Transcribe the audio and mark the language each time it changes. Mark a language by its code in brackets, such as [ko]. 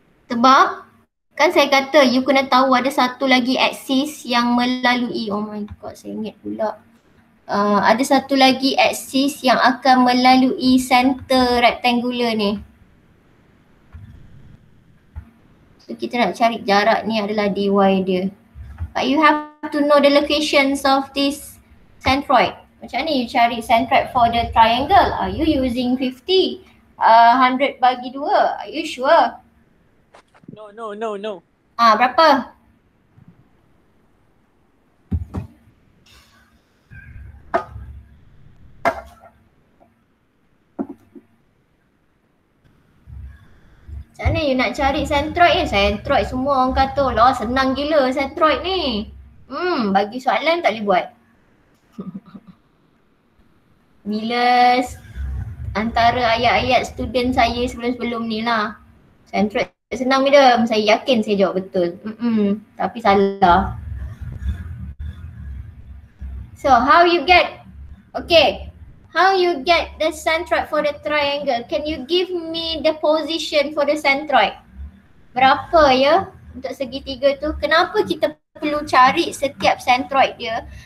[ms] Sebab kan saya kata you kena tahu ada satu lagi axis yang melalui, [en] oh my god [ms] saya ingat pula. Ada satu lagi axis yang akan melalui center rectangular ni. So kita nak cari jarak ni adalah dy dia. [en] But you have to know the locations of this centroid. [ms] Macam mana you cari [en] centroid for the triangle? Are you using 50? 100 bagi 2? Are you sure? No. [ms] Berapa? Macam mana you nak cari centroid ni? Centroid semua orang kata lah senang gila centroid ni. Bagi soalan tak boleh buat. Bila antara ayat-ayat student saya sebelum-sebelum ni lah. Centroid senang madam, saya yakin saya jawab betul. Tapi salah. [en] So how you get, okay, how you get the centroid for the triangle? Can you give me the position for the centroid? [ms] Berapa ya untuk segitiga tu? Kenapa kita perlu cari setiap centroid dia?